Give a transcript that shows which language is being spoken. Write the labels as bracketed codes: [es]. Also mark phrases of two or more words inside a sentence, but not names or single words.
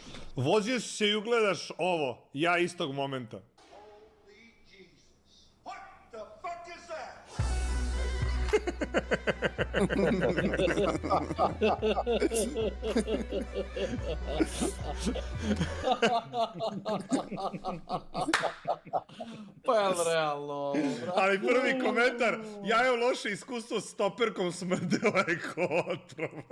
[sr] Vozio si se i ugledaš ovo, ja istog momenta. [en] Holy Jesus. What the fuck is that? [sr] Pa je li realno? Ali prvi komentar, ja je loše iskustvo s toperkom, smrdela je ko otrov.